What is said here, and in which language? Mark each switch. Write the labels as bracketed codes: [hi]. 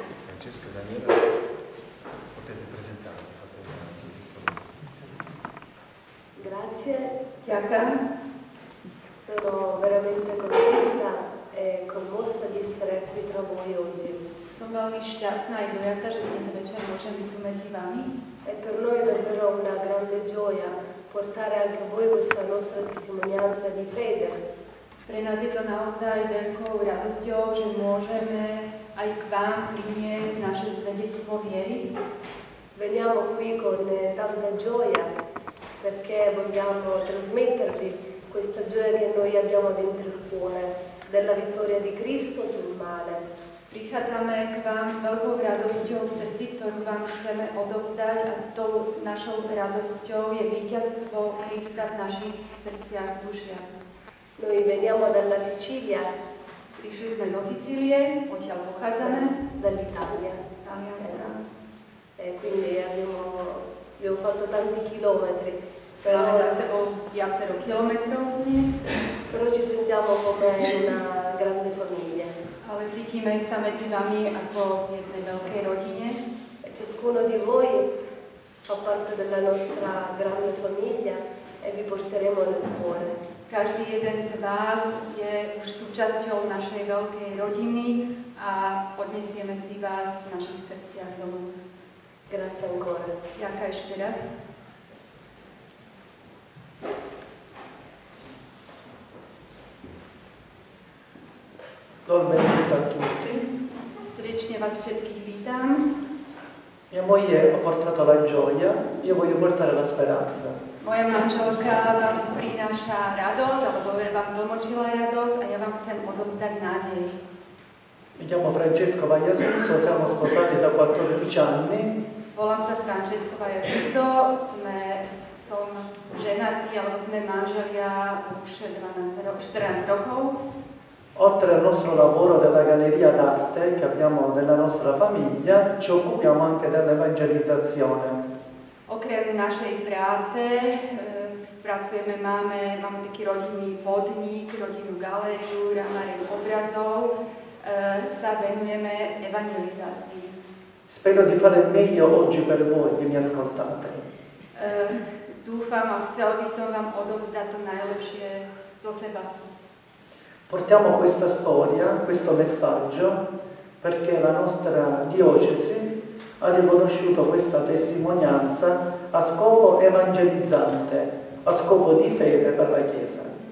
[it] Francesco, Daniela, potete presentare, fate una piccola. Grazie, Chiacca. Sono veramente contenta e commossa di essere qui tra voi oggi. [sk] Som veľmi šťastná aj dojatá, že dnes večer môžem byť tu medzi vami. [it] E per noi è davvero una grande gioia portare anche a voi questa nostra testimonianza di fede. [sk] Pre nás je to naozaj veľkou radosťou, že môžeme aj k vám priniesť naše svedectvo viery. [it] Veniamo qui con tanta gioia perché vogliamo trasmettervi questa gioia che noi abbiamo dentro il cuore, della vittoria di Cristo sul male. [sk] Prichádzame k vám s veľkou radosťou v srdci, ktorú vám chceme odovzdať a tou našou radosťou je víťazstvo Krista v našich srdciach, dušiach. [it] Noi veniamo dalla Sicilia, [sk] Prišli sme zo Sicílie, odtiaľ pochádzame, [it] dall'Italia, [sk] z Talianska. [it] Quindi abbiamo fatto tanti chilometri, [sk] Máme za sebou viacero kilometrov dnes, [it] però ci sentiamo come una grande famiglia. [sk] ale cítime sa medzi vami ako v jednej veľkej rodine. [it] E ciascuno di voi fa parte della nostra grande famiglia e vi porteremo nel cuore. [sk] Každý jeden z vás je už súčasťou našej veľkej rodiny a odnesieme si vás v našich srdciach domov. [it] Grazie ancora. [sk] Ďakujem ešte raz. [it] Do il benvenuto a tutti. [sk] Srdečne vás všetkých vítam. [it] Mia moglie ha portato la gioia, io voglio portare la speranza. [sk] Moja manželka vám prináša radosť, alebo vám tlmočila radosť a ja vám chcem odovzdať nádej. [it] Mi chiamo Francesco Vagliasuso, siamo sposati da 14 anni. [sk] Volám sa Francesco Vagliasuso, som ženatý, alebo sme manželia už 14 rokov. [it] Oltre al nostro lavoro della galleria d'arte che abbiamo nella nostra famiglia, ci occupiamo anche dell'evangelizzazione. [sk] Okrem našej práce pracujeme, máme taký rodinný podnik, rodinnú galériu, ramáreň obrazov, sa venujeme evangelizácii. [it] Spero di fare il meglio oggi per voi che mi ascoltate. [sk] Dúfam a chcel by som vám odovzdať to najlepšie zo seba. [it] Portiamo questa storia, questo messaggio, perché la nostra diocesi ha riconosciuto questa testimonianza a scopo evangelizzante, a scopo di fede per la Chiesa.